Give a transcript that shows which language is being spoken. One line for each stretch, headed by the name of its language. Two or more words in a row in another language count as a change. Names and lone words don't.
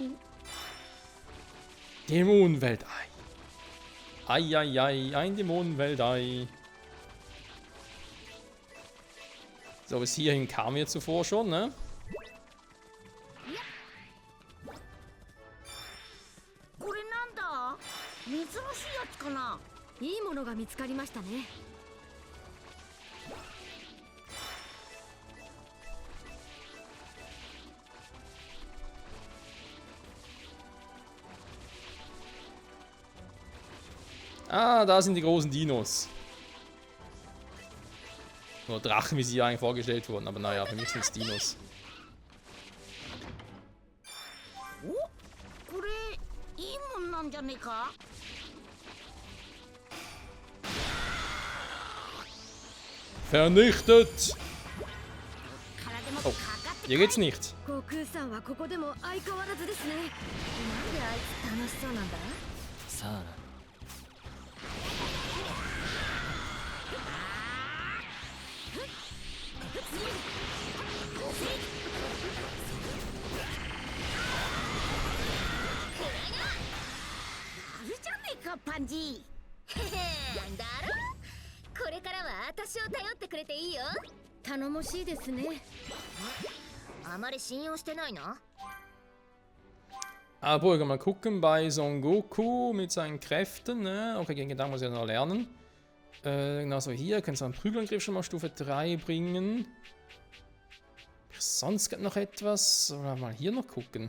German: Dämonenweltei. Eieiei, ein Dämonenweltei. So, bis hierhin kamen wir zuvor schon, ne?
Japanese: これなんだ。珍しいやつかな。いいものが見つかりましたね。
German: Ah, da sind die großen Dinos. Oder Drachen, wie sie hier eigentlich vorgestellt wurden. Aber naja, für mich sind es Dinos.
Japanese: お、これいいもんなんじゃねえか。
German: Vernichtet! Oh, hier geht's nicht.
Japanese: 悟空さんはここでも相変わらずですね。なんであいつ楽しそうなんだ？さあな。あるじゃねえかパンジー。だろ？これからは私を頼ってくれていいよ。頼もしいですね。あまり信用してないな。
German: Aber mal gucken bei Son Goku mit seinen Kräften. Ne? Okay, gegen Gedanken muss ich noch lernen. Genauso hier, können Sie einen Prügelangriff schon mal Stufe 3 bringen. Sonst noch etwas. Oder mal hier noch gucken.